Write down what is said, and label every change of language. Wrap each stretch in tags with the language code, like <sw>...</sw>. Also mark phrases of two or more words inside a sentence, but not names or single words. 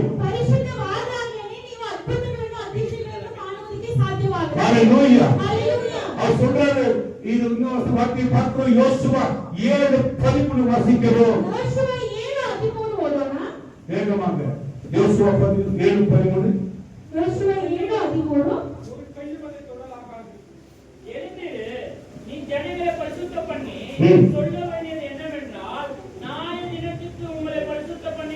<kn>ಪರಿಶುದ್ಧವಾದಾಗಲೇ ನೀವು ಅದ್ಭುತಗಳನ್ನು ಅದ್ಭುತಗಳನ್ನು ಕಾಣುವುದಕ್ಕೆ ಸಾಧ್ಯವಾಗುತ್ತದೆ.</kn> <ta>ஹalleluya. ஹalleluya. அவர் சொல்றாரு, இது இன்னொரு வார்த்தை பார்க்கிறோம். யோசுவா 7:13 வாசிக்கிறோம்.</ta> <kn>ಯೋಶುವ 7:13 ಓದೋಣ.</kn> <ta>வேகமாக. யோசுவா 7:13.</ta> <kn>ಯೋಶುವ 7:13.</kn> <ta>நீ ஜனங்களை பரிசுத்த பண்ணி சொல்ல வேண்டியது என்னவென்றால், நாளை தினத்துக்கு உங்களை பரிசுத்த பண்ணிக்</ta>